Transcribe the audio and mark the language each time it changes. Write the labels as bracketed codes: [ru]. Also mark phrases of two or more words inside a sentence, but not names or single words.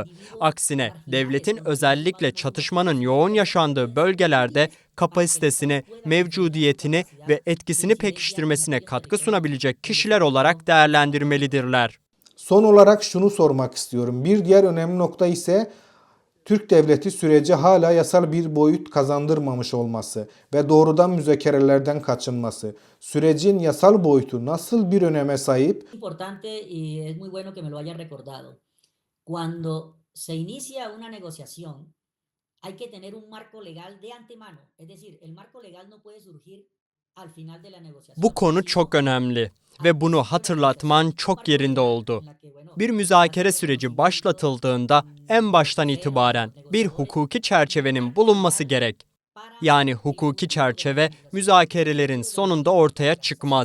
[tr] Aksine devletin özellikle çatışmanın yoğun yaşandığı bölgelerde kapasitesini, mevcudiyetini ve etkisini pekiştirmesine katkı sunabilecek kişiler olarak değerlendirmelidirler. Son olarak şunu sormak istiyorum. Bir diğer önemli nokta ise Türk devleti sürece hala yasal bir boyut kazandırmamış olması ve doğrudan müzakerelerden kaçınması. Sürecin yasal boyutu nasıl bir öneme sahip? [es] Importante y es muy bueno que me lo haya recordado. Cuando se inicia una negociación, hay que tener un marco legal de antemano. Es decir, el marco legal no puede surgir al final de la negociación. [tr] Bu konu çok önemli ve bunu hatırlatman çok yerinde oldu. Bir müzakere süreci başlatıldığında en baştan itibaren bir hukuki çerçevenin bulunması gerek. Yani hukuki çerçeve müzakerelerin sonunda ortaya çıkmaz.